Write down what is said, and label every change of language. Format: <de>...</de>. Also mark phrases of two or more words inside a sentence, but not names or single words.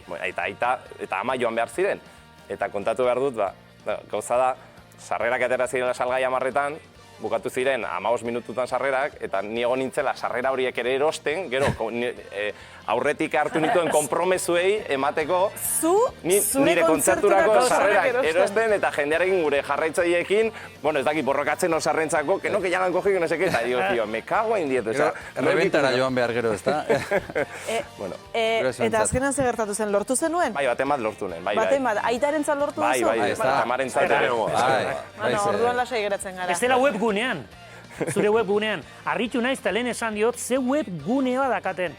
<eu>ama joan behar ziren, eta kontatu behar dut, gauza da, sarrerak atera zirela salgai 10etan, bukatu ziren 15 minututan sarrerak, eta ni egon nintzela sarrera horiek ere erosten, gero aurretik hartu nituen konpromezuei emateko nire kontzerturako sarrerak erosten, eta jendearekin gure jarraitzaileekin, ez dakit borrokatzen osarrentzako,</eu> <es>que ya lan cogí, no sé qué, eta digo, tío, me cago en 10.</es> <eu>Rebentara joan behar gero, ezta? Eta azkenan ze gertatu zen, lortu zenuen? Bai, baten bat lortu nuen, bai. Baten bat, aitarentzat lortu duzu? Bai, tamarentzat ere. Orduan lasai geratzen gara. Bestela webgunean, zure webgunean, harritu naiz eta lehen esan diot, ze webgunea dakaten.</eu>